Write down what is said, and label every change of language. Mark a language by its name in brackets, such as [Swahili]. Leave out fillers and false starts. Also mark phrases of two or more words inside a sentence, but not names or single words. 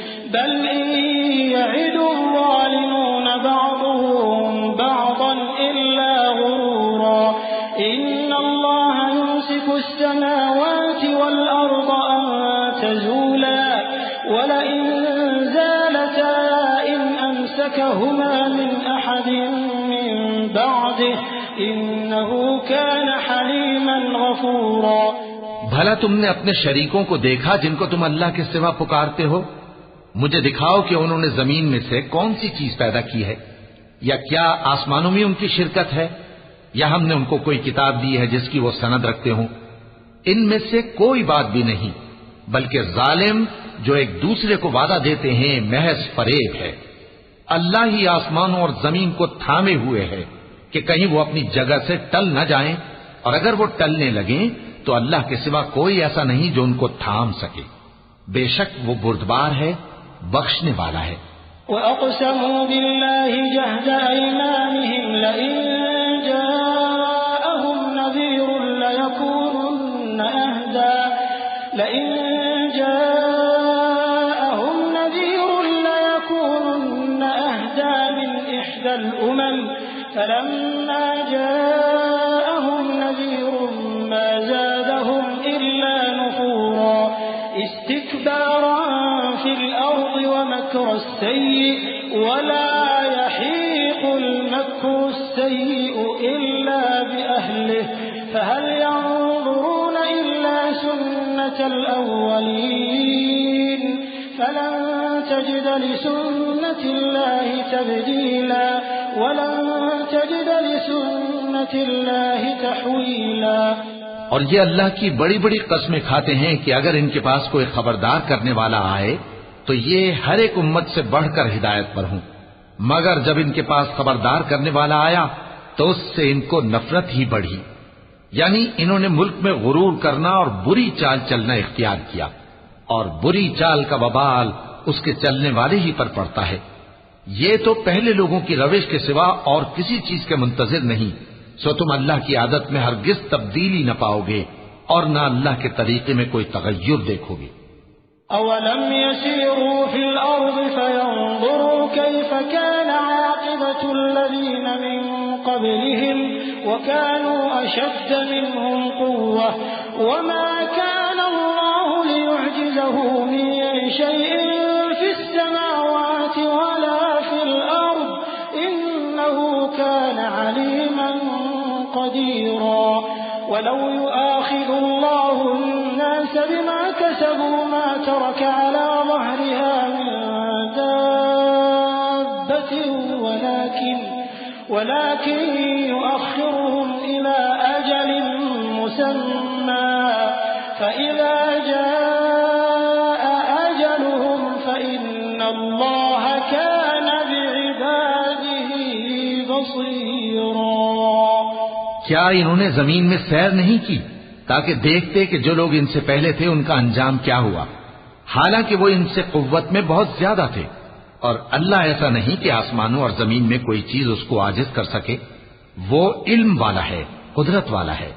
[Arabic] بل يعد الظالمون بعضهم بعضا إلا غرورا إن الله يمسك السماوات والأرض أن تزولا ولئن زالتا إن أمسكهما من أحد من بعده إنه كان حليما غفورا. [Hindi] भला तुमने अपने शरीकों को देखा जिनको तुम अल्लाह के सिवा पुकारते हो? मुझे दिखाओ कि उन्होंने जमीन में से कौन सी चीज पैदा की है, या क्या आसमानों में उनकी शिरकत है, या हमने उनको कोई किताब दी है जिसकी वो सनद रखते हो? इनमें से कोई बात भी नहीं, बल्कि जालिम जो एक दूसरे को वादा देते हैं महज फरेब है। अल्लाह ही आसमानों और जमीन को थामे हुए है कि कहीं वो अपनी जगह से टल न जाएं, और अगर वो टलने लगें तो अल्लाह के सिवा कोई ऐसा नहीं जो उनको थाम सके। बेशक वो बुर्दबार है, बख्शने वाला है। [Arabic] وأقسموا بالله جهد أيمانهم لئن جاءهم نذير ليكونن أهدى من إحدى الأمم فلما جاءهم نذير ما زادهم إلا نفورا استكبارا في الأرض ومكر السيئ ولا يحيق المكر السيئ إلا بأهله فهل ينظرون إلا سنة الأولين فلن تجد لسنة الله تبديلا ولن تجد لسنة الله تحويلا. [Hindi] और ये अल्लाह की बड़ी बड़ी कस्में खाते हैं कि अगर इनके पास कोई खबरदार करने वाला आए तो ये हर एक उम्मत से बढ़कर हिदायत पर हों, मगर जब इनके पास खबरदार करने वाला आया तो उससे इनको नफरत ही बढ़ी। यानी इन्होंने मुल्क में गुरूर करना और बुरी चाल चलना इख्तियार किया, और बुरी चाल का वबाल उसके चलने वाले ही पर पड़ता है। ये तो पहले लोगों की रविश के सिवा और किसी चीज के मुंतजिर नहीं, सो तुम अल्लाह की आदत में हरगिज तब्दीली न पाओगे और न अल्लाह के तरीके में कोई तगय्युर देखोगे। [Arabic] أولم يسيروا في الأرض فينظروا كيف كان عاقبة الذين من قبلهم وكانوا أشد منهم قوة وما كان الله ليعجزه من شيء في السماوات ولا في الأرض إنه كان عليما قديرا. ولو يؤاخذ الله الناس بما كسبوا ما ترك على ظهرها من دابة ولكن يؤخرهم إلى أجل مسمى فإذا جاء أجلهم فإن الله كان بعباده بصيرا. [Hindi] क्या इन्होंने जमीन में सैर नहीं की ताकि देखते कि जो लोग इनसे पहले थे उनका अंजाम क्या हुआ, हालांकि वो इनसे कुव्वत में बहुत ज्यादा थे। और अल्लाह ऐसा नहीं कि आसमानों और जमीन में कोई चीज उसको आजिज कर सके, वो इल्म वाला है, कुदरत वाला है।